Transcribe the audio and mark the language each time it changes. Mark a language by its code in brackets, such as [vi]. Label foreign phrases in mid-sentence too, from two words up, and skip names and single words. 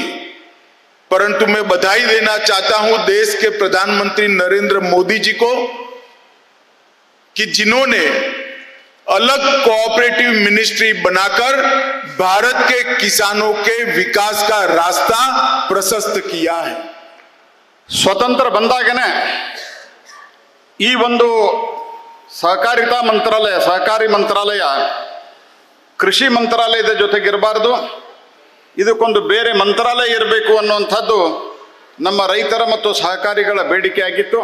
[hi] परंतु मैं बधाई देना चाहता हूं देश के प्रधानमंत्री नरेंद्र मोदी जी को कि जिन्होंने अलग [en] cooperative ministry [hi] बनाकर भारत के किसानों के विकास का रास्ता प्रशस्त किया है. [kn] ಸ್ವತಂತ್ರ ಬಂದಾಗನೇ ಈ ಒಂದು ಸಹಕಾರಿತಾ ಮಂತ್ರಾಲಯ, ಸಹಕಾರಿ ಮಂತ್ರಾಲಯ ಕೃಷಿ ಮಂತ್ರಾಲಯದ ಜೊತೆಗಿರಬಾರ್ದು, ಇದಕ್ಕೊಂದು ಬೇರೆ ಮಂತ್ರಾಲಯ ಇರಬೇಕು ಅನ್ನುವಂಥದ್ದು ನಮ್ಮ ರೈತರ ಮತ್ತು ಸಹಕಾರಿಗಳ ಬೇಡಿಕೆಯಾಗಿತ್ತು.